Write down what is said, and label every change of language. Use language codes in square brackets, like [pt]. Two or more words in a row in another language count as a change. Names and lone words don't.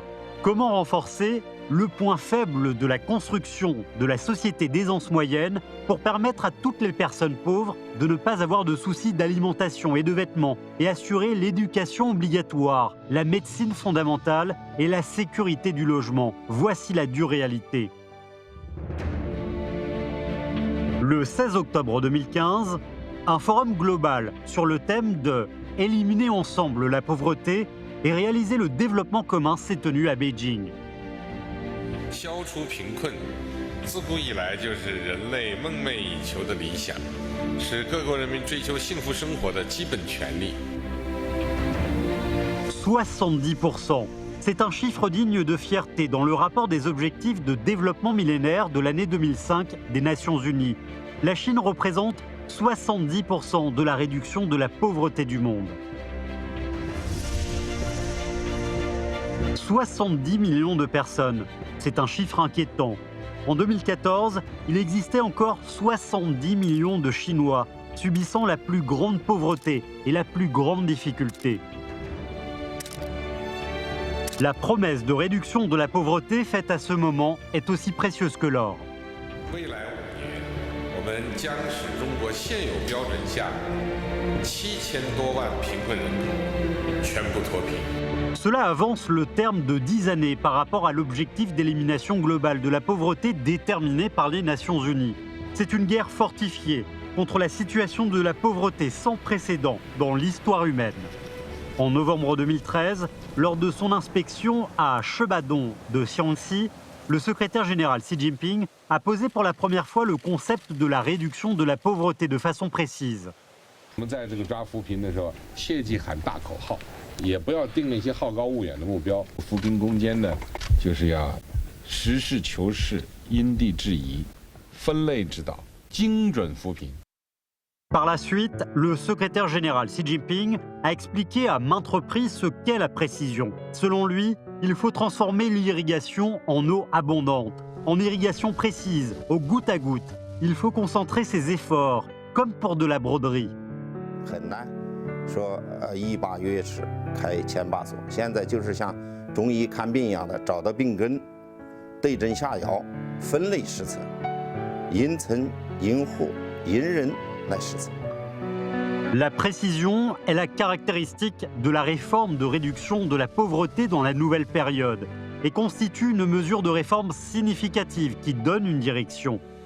[fr] Comment renforcer le point faible de la construction de la société des anses moyennes pour permettre à toutes les personnes pauvres de ne pas avoir de soucis d'alimentation et de vêtements et assurer l'éducation obligatoire, la médecine fondamentale et la sécurité du logement. Voici la dure réalité. Le 16 octobre 2015, un forum global sur le thème de « Éliminer ensemble la pauvreté et réaliser le développement commun » s'est tenu à Beijing. [zh] 消除贫困，自古以来就是人类梦寐以求的理想，是各国人民追求幸福生活的基本权利。 [fr] 70%. C'est un chiffre digne de fierté dans le rapport des objectifs de développement millénaire de l'année 2005 des Nations Unies. La Chine représente 70% de la réduction de la pauvreté du monde. 70 millions de personnes, c'est un chiffre inquiétant. En 2014, il existait encore 70 millions de Chinois subissant la plus grande pauvreté et la plus grande difficulté. La promesse de réduction de la pauvreté faite à ce moment est aussi précieuse que l'or. [zh] 未来5年，我们们将使中国现有标准下7000多万贫困人口全部脱贫。 [fr] Cela avance le terme de 10 années par rapport à l'objectif d'élimination globale de la pauvreté déterminé par les Nations Unies. C'est une guerre fortifiée contre la situation de la pauvreté sans précédent dans l'histoire humaine. En novembre 2013, lors de son inspection à Shebadong de Shaanxi, le secrétaire général Xi Jinping a posé pour la première fois le concept de la réduction de la pauvreté de façon précise. [zh] 我们在这个抓扶贫的时候，切忌喊大口号，也不要定那些好高骛远的目标。扶贫攻坚呢，就是要实事求是、因地制宜、分类指导、精准扶贫。 [fr] Par la suite, le secrétaire général Xi Jinping a expliqué à maintes reprises ce qu'est la précision. Selon lui, il faut transformer l'irrigation en eau abondante, en irrigation précise, au goutte à goutte. Il faut concentrer ses efforts, comme pour de la broderie. [zh] 很难说一把钥匙开千把锁，现在就是像中医看病一样的，找到病根，对症下药，分类施策，因层因户因人来施策。 [fr] La précision est la caractéristique de la réforme de réduction de la pauvreté dans la nouvelle période et constitue une mesure de réforme significative qui donne une direction.